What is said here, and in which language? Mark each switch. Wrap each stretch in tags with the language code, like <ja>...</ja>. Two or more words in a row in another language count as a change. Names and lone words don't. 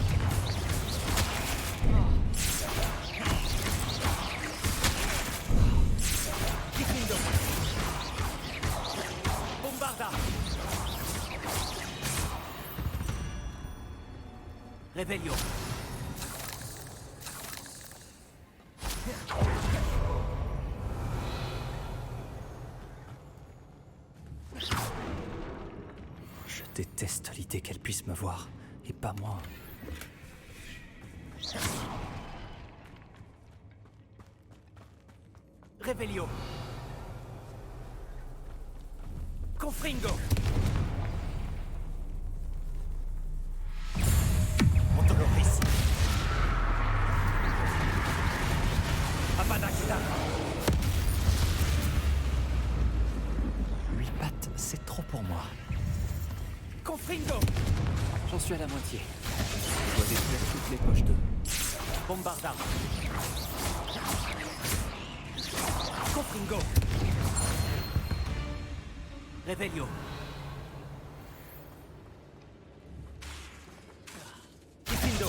<fr>Confringo. Bombarda. Revelio. Je déteste l'idée qu'elle puisse me voir, et pas moi. Revelio. Confringo. Antoloris. Avada Kedavra. 8 pattes, c'est trop pour moi. Confringo. J'en suis à la moitié. Je dois détruire toutes les poches 2. Bombarda. Confringo. Revelio. Confringo.</fr>